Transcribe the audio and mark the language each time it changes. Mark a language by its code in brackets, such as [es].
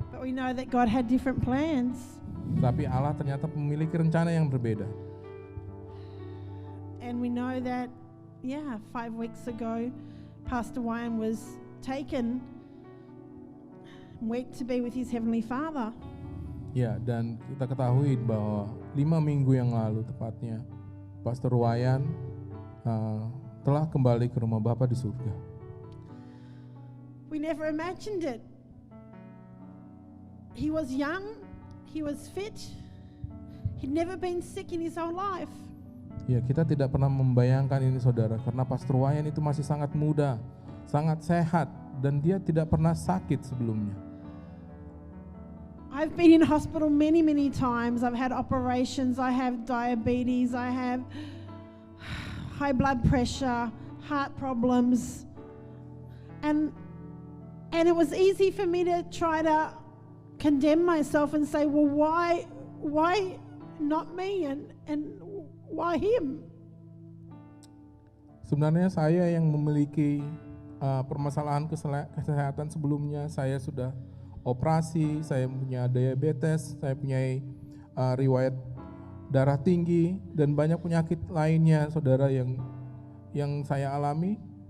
[en] But we know that God had different plans. [id] Tapi Allah ternyata memiliki rencana yang berbeda. [en] And we know that 5 weeks ago Pastor Wyan was taken to be with his Heavenly Father. [id] Ya, dan kita ketahui bahwa 5 minggu yang lalu tepatnya Pastor Wayan telah kembali ke rumah Bapa di surga. [en] We never imagined it. He was young, he was fit, he'd never been sick in his whole life. [id] Ya, kita tidak pernah membayangkan ini saudara, karena Pastor Wayan itu masih sangat muda, sangat sehat, dan dia tidak pernah sakit sebelumnya. [en] I've been in hospital many times. I've had operations, I have diabetes, I have high blood pressure, heart problems. And it was easy for me to try to condemn myself and say, well, why not me and why him? [id] Sebenarnya saya yang memiliki permasalahan kesehatan sebelumnya, saya sudah operasi, saya punya diabetes, saya punya riwayat darah tinggi dan banyak penyakit lainnya saudara yang saya alami.